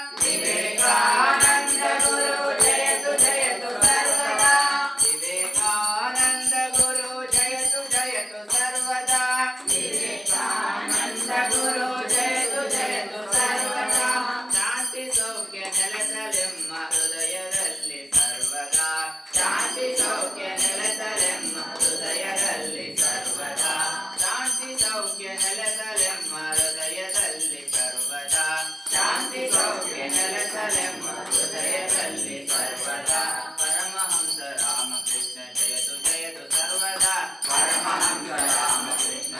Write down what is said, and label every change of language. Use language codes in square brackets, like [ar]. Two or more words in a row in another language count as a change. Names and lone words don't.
[sa] विवेकानंद गुरु जयतु जयतु सर्वदा विवेकानंद गुरु जयतु जयतु सर्वदा विवेकानंद गुरु जयतु जयतु सर्वदा [kn] ಶಾಂತಿ ಸೌಖ್ಯ ನೆಲೆಸಲೆಮ್ಮ ಹೃದಯದಲ್ಲಿ ಸರ್ವದಾ ಶಾಂತಿ ಸೌಖ್ಯ ನೆಲೆಸಲೆಮ್ಮ ಹೃದಯದಲ್ಲಿ ಸರ್ವದಾ ಶಾಂತಿ ಸೌಖ್ಯ ನೆಲೆಸಲೆಮ್ಮ ಹೃದಯದಲ್ಲಿ ಸರ್ವದಾ ಶಾಂತಿ ಸೌಖ್ಯ ನೆಲೆಸಲೆಮ್ಮ ಹೃದಯದಲ್ಲಿ ಸರ್ವದಾ [sa] ಪರಮಹಂಸ ರಾಮಕೃಷ್ಣ ಜಯತು ಜಯತು ಸರ್ವದಾ ಪರಮಹಂಸ ರಾಮಕೃಷ್ಣ